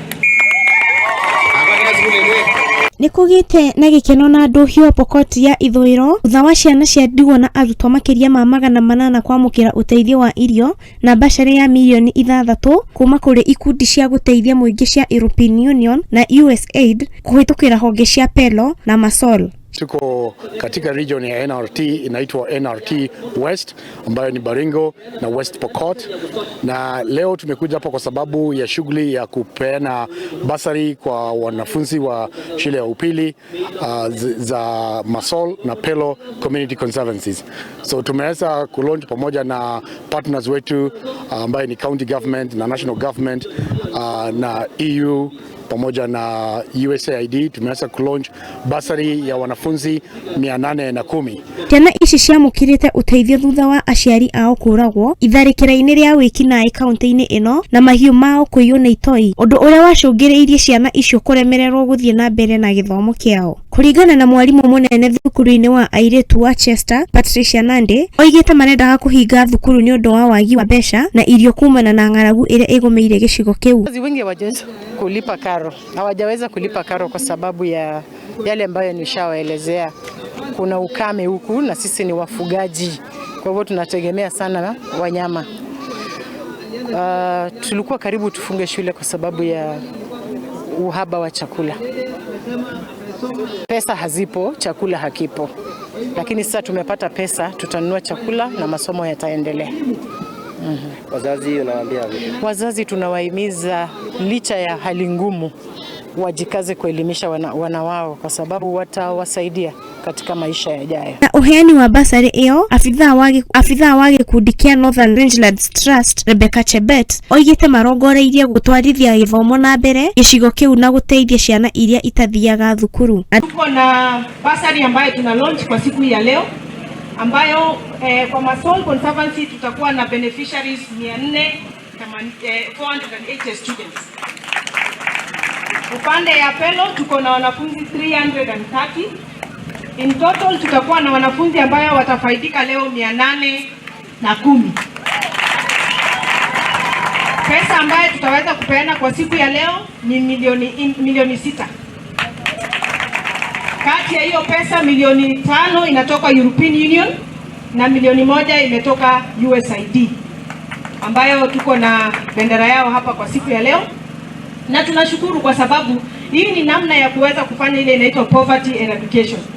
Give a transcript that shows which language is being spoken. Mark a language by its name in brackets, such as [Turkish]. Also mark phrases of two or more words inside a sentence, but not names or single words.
[Kikuyu] Nikugite na gikeno na andu hiwa Pokot ya ithwiro thutha wa ciana cia ndigwa na arutwo makiria ma 800 kwamukira uteithio wa irio na bacari ya mirioni ithathatu kuma kuri ikundi cia guteithia muingi cia European Union na usaid kuhitukira honge cia pello na masol. [Swahili] Tuko katika region ya NRT inaitwa NRT West ambayo ni Baringo na West Pokot, na leo tumekuja hapa kwa sababu ya shughuli ya kupeana basari kwa wanafunzi wa shule ya upili za Masol na Pello Community Conservancies. So tumeweza kulaunch pamoja na partners wetu ambayo ni [English] county government [Swahili] na [English] national government [Swahili] na EU pamoja na usaid. Tumeweza kulaunch basari ya wanafunzi 810. [Kikuyu] Ciana ici ciamukirite uteithio thutha wa aciari ao kuragwo itharikira-ini ria wikinaĩ kaunti-ini ino na mahiũ mao kũiywo nĩ itoi, ũndũ ũrĩa wacũngĩrĩirie ciana icio kũremererwo gũthiĩ na mbere na gĩthomo kĩao. Kũringana na mwarimũ mũnene thukuru-inĩ wa Arutwo wa Chester, Patricia Nandi, oigĩte marendaga kũhinga thukuru nĩ ũndũ wa wagi wa mbeca na irio kumana na ng'aragu ĩrĩa ĩgũmĩire gĩcigo kĩu. [Swahili] Wengi hawajaweza kulipa karo. Hawajaweza kulipa karo kwa sababu ya yale ambayo nishawaelezea. Kuna ukame huku na sisi ni wafugaji. Kwa hivyo tunategemea sana wanyama. Tulikuwa karibu tufunge shule kwa sababu ya uhaba wa chakula. Pesa hazipo, chakula hakipo. Lakini sasa tumepata pesa, tutanunua chakula na masomo yataendelea. Wazazi unawaambia vipi? Wazazi tunawahimiza licha ya hali ngumu wajikaze kuelimisha wana wao kwa sababu watawasaidia katika maisha yajayo. [Kikuyu] Na uheani wa basari iyo, afitha wa gikundi kia Northern Rangelands Trust Rebecca Chebet oigite marongoreirie gutwarithia githomo na mbere gicigo kiu na guteithia ciana iria itathiaga thukuru. [Swahili] Tuko na basari ambayo tuna launch kwa siku ya leo ambayo kwa Masol Conservancy tutakuwa na [English] beneficiaries 480 students. [Swahili] Upande ya Pello tuko na wanafunzi 330. [English] In total [Swahili] tutakuwa na wanafunzi ambayo watafaidika leo 810. Pesa ambayo tutaweza kupeana kwa siku ya leo ni milioni 6. Kati ya hiyo pesa milioni 5 inatoka European Union na milioni 1 imetoka usaid ambayo tuko na bendera yao hapa kwa siku ya leo, na tunashukuru kwa sababu hii ni namna ya kuweza kufanya ile inaitwa [English] poverty eradication.